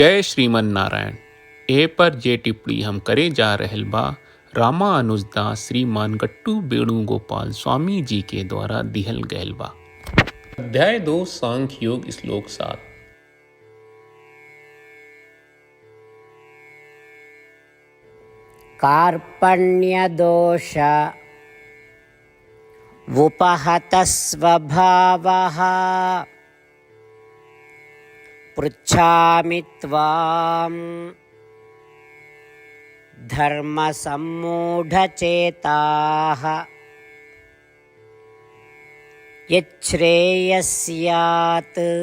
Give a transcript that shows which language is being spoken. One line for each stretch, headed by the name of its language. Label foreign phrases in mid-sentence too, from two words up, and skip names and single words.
Sanskrit: जय श्रीमन नारायण।
Bhojpuri: ए पर जे टिप्पणी हम करे जा रहल बा रामानुजदास श्रीमान गट्टू वेणुगोपाल स्वामी जी के द्वारा दिहल गयल बा। अध्याय 2 सांख्य योग श्लोक 7।
Sanskrit: कार्पण्यदोष उपहतः स्वभावः पृच्छामि त्वां धर्मसम्मूढचेताः यच्छ्रेयस्यात्